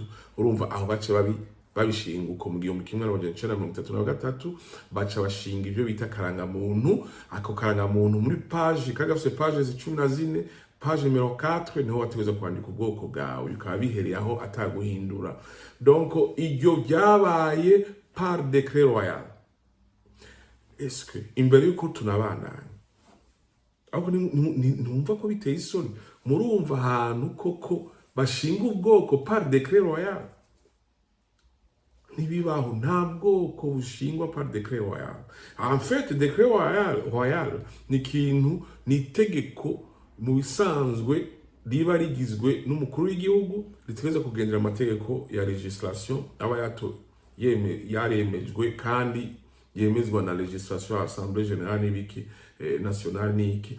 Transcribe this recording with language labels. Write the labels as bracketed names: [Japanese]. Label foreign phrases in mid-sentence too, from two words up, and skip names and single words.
[Rundi] Urumva aho bace babishinga uko mu 1933 baca bashinga ivyo bita karangamuntu. Ako karangamuntu muri page kagafise page 14, page numero 4 niho wategeza kwandika ubwoko bwawe, bikaba bihereye aho ataguhindura. Donc iryo byabaye [French] par décret royal. Est-ce que [Rundi] imbere yuko tunabandanya, ahubwo numva ko biteye isoni, murumva ahantu koko bashinga ubwoko [French] par décret royal? [Rundi] Nibibaho, nta bwoko bushingwa [French] par décret royal. En fait décret royal [Rundi] ni kintu, ni itegeko mu bisanzwe riba rigizwe n'umukuru w'igihugu, ritegeza kugendera amategeko ya legislation aba yaremejwe kandi yemezwa na legislation ya [French] Assemblée Générale [Rundi] n'ibiki nationale n'iki.